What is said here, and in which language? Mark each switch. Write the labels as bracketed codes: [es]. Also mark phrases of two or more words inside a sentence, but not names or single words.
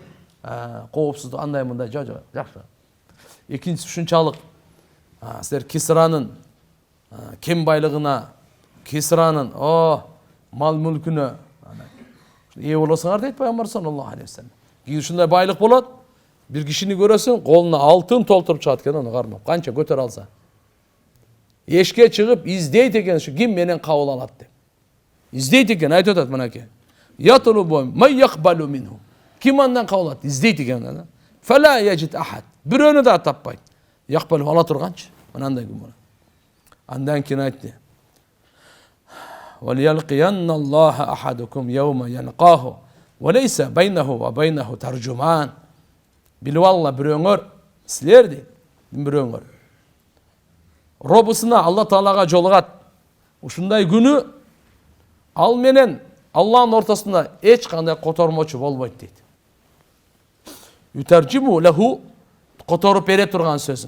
[ky] Коопсуздук андай мындай жакшы. Экинчиси ушунчалык силер Кисранын кем байлыгына, Кисранын мал мүлкүнө ээ болосуңар дейт пайгамбар [ar] صلى الله عليه وسلم. [ky] Кийин ушундай байлык болот. Бир кишини көрөсүң, колуна алтын толтуруп чыгат экен, аны кармап, канча көтөрө алса. Эшке чыгып издейт экен, ушу ким менен кабыл алат деп. Издейт экен, айтып атат мынакей. [ar] يطلب ما يقبل منه. [ky] Ким андан кабыл алат? Издейт экен. [ar] فلا يجد أحد. [ky] Бирөөнү да таппайт. Якбалу ала турганчы. Мынандай күн болот. Андан кийин айтты. [ar] وَلْيَلْقِيَنَّ اللَّهَ أَحَدُكُمْ يَوْمَ يَلْقَاهُ وَلَيْسَ بَيْنَهُ وَبَيْنَهُ تَرْجُمَانٌ. [ky] Билип алла бирөөңөр, силер дейт, бирөөңөр. Робусуна Алла Таалага жолугат. Ушундай күнү ал менен Алланын ортосунда эч кандай котормочу болбойт дейт. [ar] يترجم له, [ky] которуп бере турган сөзүн.